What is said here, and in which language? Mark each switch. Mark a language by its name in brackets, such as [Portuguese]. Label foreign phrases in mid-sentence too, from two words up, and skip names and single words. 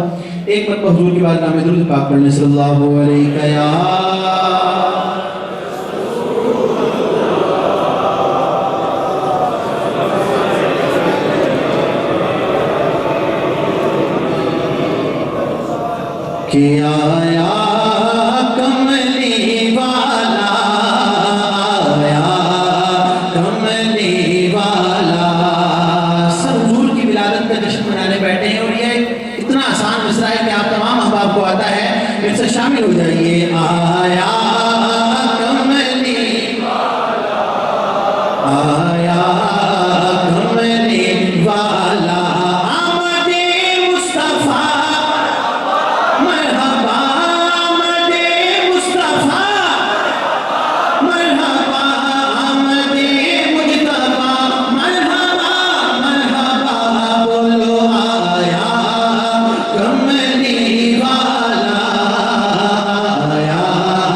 [Urdu] ایک مرتبہ حضور کی بارگاہ میں درود پاک پڑھنے [Arabic] صلى الله عليه [Urdu] کہ آیا کملی والا، آیا کملی والا. سب حضور کی ولادت کا جشن منانے بیٹھے ہیں اور یہ اتنا آسان مصرع ہے کہ آپ تمام احباب کو آتا ہے، اس سے شامل ہو جائیے. آیا کملی والا، آیا کملی والا، آمدِ مصطفیٰ مرحبا، آمدِ مصطفیٰ مرحبا، آمدِ مجتبیٰ مرحبا مرحبا. بولو آیا کملی والا، آیا